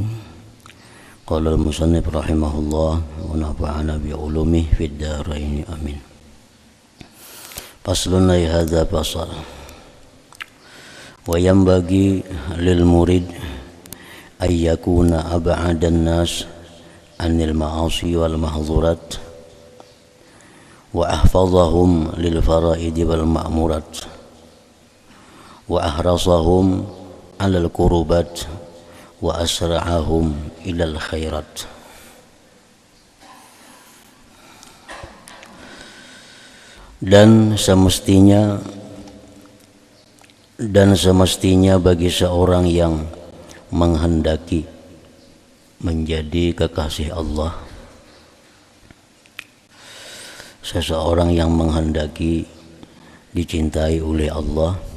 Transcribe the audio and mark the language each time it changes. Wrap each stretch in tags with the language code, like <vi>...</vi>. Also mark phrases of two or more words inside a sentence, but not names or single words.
<ar>قال المصنف رحمه الله ونفعنا بعلومه في الدارين آمين. فصل هذا فصل. وينبغي للمريد أن يكون أبعد الناس عن المعاصي والمحظورات وأحفظهم للفرائض والمأمورات وأحرصهم على القربات وأسرعهم إلى الخيرات.</ar> <id>Dan semestinya bagi seorang yang menghendaki menjadi kekasih Allah, seseorang yang menghendaki dicintai oleh Allah,</id>